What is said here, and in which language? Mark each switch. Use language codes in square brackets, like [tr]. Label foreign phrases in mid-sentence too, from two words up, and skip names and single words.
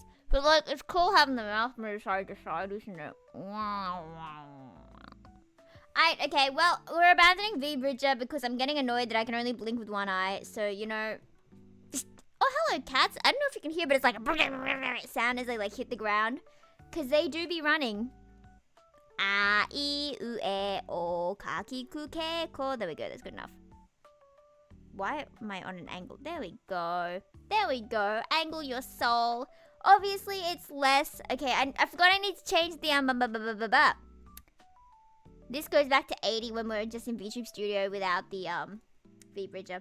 [en] But, like, it's cool having the mouse move side to side, isn't it? Alright, okay, well, we're abandoning V-Bridger because I'm getting annoyed that I can only blink with one eye. So, you know... Oh, hello, cats. I don't know if you can hear, but it's like a sound as they, like, hit the ground. Because they do be running. [ja] あ、い、う、え、お、か、き、く、け、こ. [en] There we go, that's good enough. Why am I on an angle? There we go. Angle your soul. Obviously, it's less. Okay, I forgot I need to change the This goes back to 80 when we're just in Vtuber Studio without the V-Bridger.